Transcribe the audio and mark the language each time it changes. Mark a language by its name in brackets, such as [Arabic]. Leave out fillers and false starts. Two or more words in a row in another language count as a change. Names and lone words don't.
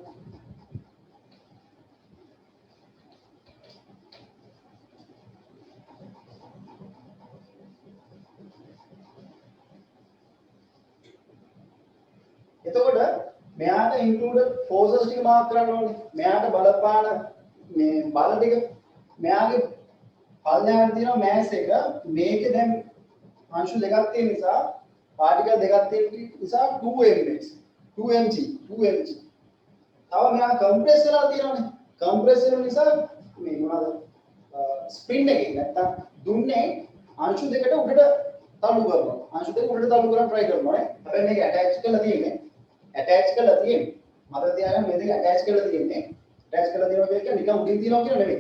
[Sinhala] එතකොට මෙයාට [English] included forces [Sinhala] ටික මාක් කරන්න ඕනේ. මෙයාට බලපාන මේ බල ටික මෙයාගේ පල්ලෙහාට තියෙන මෑස් එක මේකේ දැන් අංශු දෙකක් තියෙන නිසා පාටිකල් දෙකක් තියෙන නිසා 2mx 2mg 2mg. තව මෙයා කම්ප්‍රෙස් වෙලා තියෙනවානේ. කම්ප්‍රෙස් වෙන නිසා මේ මොනවාද ස්පින් එකේ නැත්තම් දුන්නේ අංශු දෙකට උඩට තල්ලු කරනවා. අංශු දෙක උඩට තල්ලු කරන් try කරනවා නේ. හැබැයි මේක ඇටච් කරලා තියෙන්නේ. ඇටච් කරලා තියෙන්නේ. මතක තියාගන්න මේ දෙක ඇටච් කරලා තියෙන්නේ. ඇටච් කරලා තියෙනවා කියන්නේ නිකන් උඩින් තියනවා කියලා නෙමෙයි.